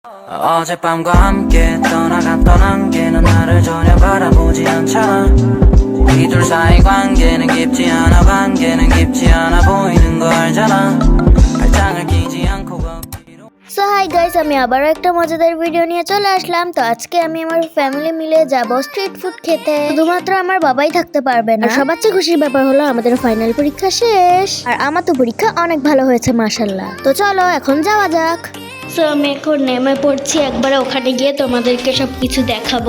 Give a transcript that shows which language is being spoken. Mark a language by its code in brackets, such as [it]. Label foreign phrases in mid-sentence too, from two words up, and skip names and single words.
[ko] 어젯밤과 함께 떠나갔던 안개는 나를 전혀 바라보지 않잖아. 우리 둘 사이 관계는 깊지 않아. 관계는 깊지 않아 보이는 거 알잖아. 발장을 끼지 않고 걷기로. [en] so hi guys, [bn] আমি আবারও একটা মজাদার ভিডিও নিয়ে চলে আসলাম। তো আজকে আমি আমার ফ্যামিলি মিলে যাব স্ট্রিট ফুড খেতে। শুধুমাত্র আমার বাবাই থাকতে পারবে না। সবার চেয়ে খুশির ব্যাপার হলো আমাদের ফাইনাল পরীক্ষা শেষ, আর আমার তো পরীক্ষা অনেক ভালো হয়েছে মাশাআল্লাহ। তো চলো এখন যাওয়া যাক। সো আমি এখন নেমে পড়ছি, একবারে ওখানে গিয়ে তোমাদেরকে সবকিছু দেখাবো।